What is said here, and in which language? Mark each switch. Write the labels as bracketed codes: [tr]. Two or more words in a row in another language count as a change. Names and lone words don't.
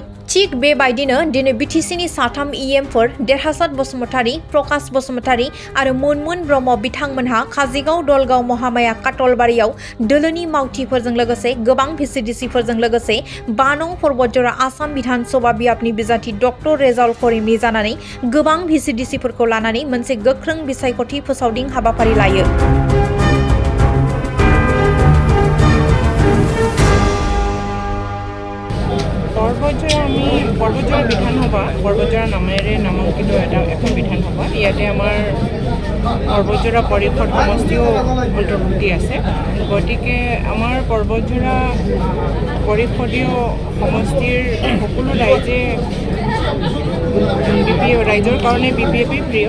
[brx] थिग बेबायदिनो दिनै बिटिसिनि साथाम इएमफोर देरहासात बसुमतारी, प्रकाश बसुमतारी आरो मुनमुन ब्रह्म बिथांमोनहा काजिगाव, दलगाव, महामाया, काटलबारियाव दोलोनि मावथिफोरजों लोगोसे गोबां भिसिडिसिफोरजों लोगोसे 5 नं पर्बतजरा आसाम बिधान सभा बियाबनि बिजाथि डक्टर रेजाउल करिमनि जानानै गोबां भिसिडिसिफोरखौ लानानै मोनसे गोख्रों बिसायख'थि फोसावदिं हाबाफारि लायो। [as] पर्बतजरा বিধানসভা पर्बतजरा नामेৰে নামাঙ্কিত এখন বিধানসভা। ইয়াতে আমাৰ पर्बतजरा পৰিষদ সমষ্টিও অন্তৰ্ভুক্তি আছে। গতিকে আমাৰ पर्बतजरा পৰিষদীয় সমষ্টিৰ সকলো ৰাইজৰ কাৰণে বিপিএপি প্ৰিয়।